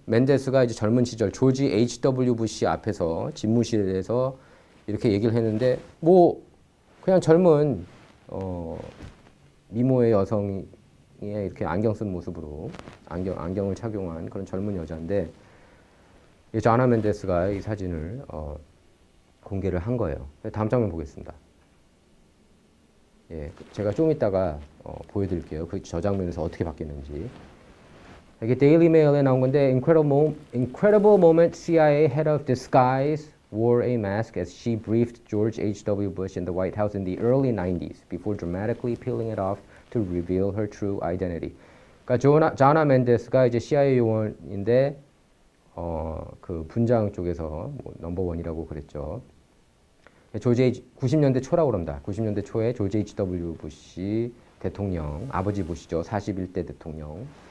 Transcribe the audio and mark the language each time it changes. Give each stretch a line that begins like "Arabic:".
Korean: 멘데스가 이제 젊은 시절 조지 H.W. 부시 앞에서 집무실에서 이렇게 얘기를 했는데 뭐 그냥 젊은 미모의 여성이 이렇게 안경 쓴 모습으로 안경을 착용한 그런 젊은 여자인데 자나 멘데스가 이 사진을 공개를 한 거예요. 다음 장면 보겠습니다. 예, 제가 좀 이따가 보여드릴게요. 그 저 장면에서 어떻게 바뀌는지. 이게 데일리 메일에 나온 건데
English: incredible moment CIA head of disguise wore a mask as she briefed George H.W. Bush in the White House in the early 90s before dramatically peeling it off to reveal her true identity.
Korean: 그러니까 자나 멘데스가 이제 CIA 요원인데 그 분장 쪽에서 뭐 넘버원이라고 그랬죠. 90년대 초라고 그럽니다. 90년대 초에 조지 H.W. 부시 대통령, 아버지 부시죠. 41대 대통령.